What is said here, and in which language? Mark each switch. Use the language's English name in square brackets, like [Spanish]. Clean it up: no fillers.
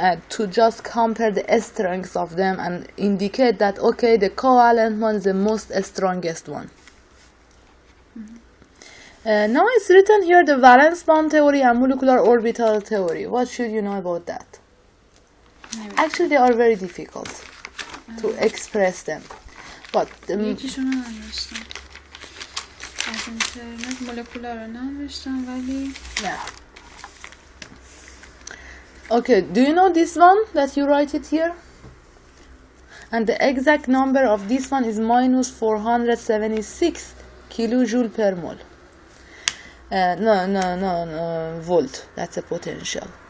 [English] To just compare the strengths of them and indicate that, okay, the covalent one is the most strongest one. Now it's written here the valence bond theory and molecular orbital theory. What should you know about that? Actually, they are very difficult to express them. But [Persian] یکیشون رو ننوشتم. از اینترنت مولکولار رو ننوشتم ولی [English] Okay, do you know this one that you write it here? And the exact number of this one is minus 476 kilojoule per mole. No, volt. That's a potential.